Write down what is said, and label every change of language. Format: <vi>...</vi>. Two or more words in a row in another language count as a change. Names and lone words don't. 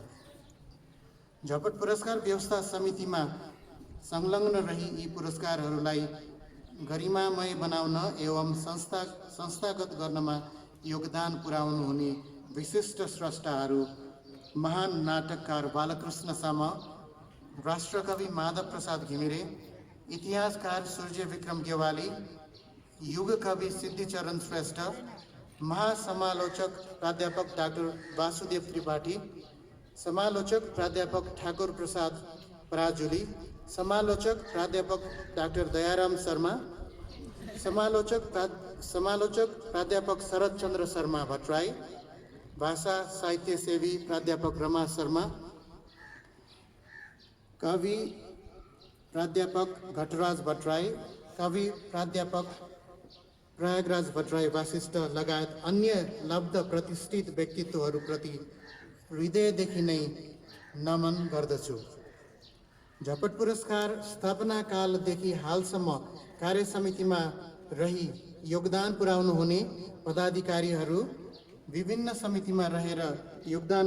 <ne>झपट पुरस्कार व्यवस्था समितिमा संलग्न रही यी पुरस्कारहरूलाई गरिमामय बनाउन एवं संस्थागत गर्नमा योगदान पुर्याउनु हुने विशिष्ट स्रष्टाहरू महान नाटककार बालकृष्ण साम, राष्ट्रकवि माधव प्रसाद घिमिरे, इतिहासकार सूर्य विक्रम गेवाली, युग कवि सिद्धिचरण श्रेष्ठ, महासमालोचक प्राध्यापक डाक्टर वासुदेव त्रिपाठी, समालोचक प्राध्यापक ठाकुर प्रसाद पराजुली, समालोचक प्राध्यापक डाक्टर दयाराम शर्मा, समालोचक प्राध्यापक शरद चंद्र शर्मा भट्टराई, भाषा साहित्य सेवी प्राध्यापक रमा शर्मा, कवि प्राध्यापक घटराज भट्टराई, कवि प्राध्यापक प्रयागराज भट्टराई वासिष्ठ लगायत अन्य लब्ध प्रतिष्ठित व्यक्तित्वहरूप्रति हृदयदेखि नै नमन गर्दछु। झपट पुरस्कार स्थापना कालदेखि हालसम्म कार्य समितिमा रही योगदान पुर्याउनु हुने पदाधिकारीहरू, विभिन्न समितिमा रहेर योगदान</ne>